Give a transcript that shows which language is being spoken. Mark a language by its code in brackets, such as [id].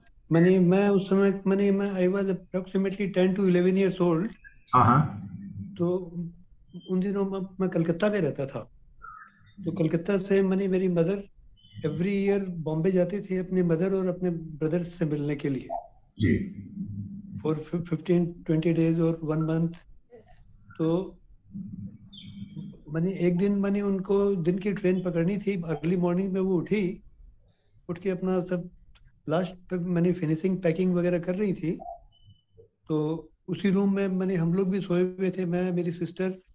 [hi] मैं उस समय मैं [en] I was approximately 10 to 11 years old। [hi] हाँ हाँ। तो उन दिनों मैं कलकत्ता में रहता था। तो कलकत्ता से मेरी मदर एवरी ईयर बॉम्बे जाती थी अपने मदर और अपने ब्रदर्स से मिलने के लिए जी। [en] For 15-20 days और 1 month। [hi] तो एक दिन उनको दिन की ट्रेन पकड़नी थी, [en] early morning [hi] में वो उठ के अपना सब लास्ट फिनिशिंग पैकिंग वगैरह कर रही थी। तो उसी रूम में हम लोग भी सोए हुए थे, मैं मेरी सिस्टर।